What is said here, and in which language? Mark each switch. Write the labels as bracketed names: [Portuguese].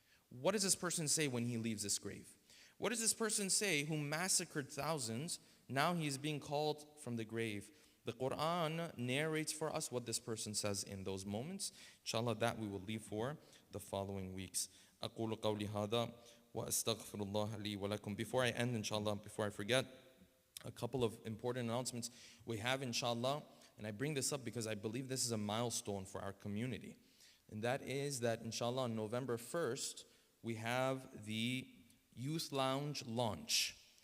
[English] What does this person say when he leaves this grave? What does this person say who massacred thousands? Now he is being called from the grave. The Quran narrates for us what this person says in those moments. Inshallah, that we will leave for the following weeks. [Arabic] أقول قولي هذا وأستغفر الله لي ولكم. [English] Before I end, inshallah, before I forget, a couple of important announcements we have, inshallah, and I bring this up because I believe this is a milestone for our community. And that is that, inshallah, on November 1st, we have the Youth Lounge launch.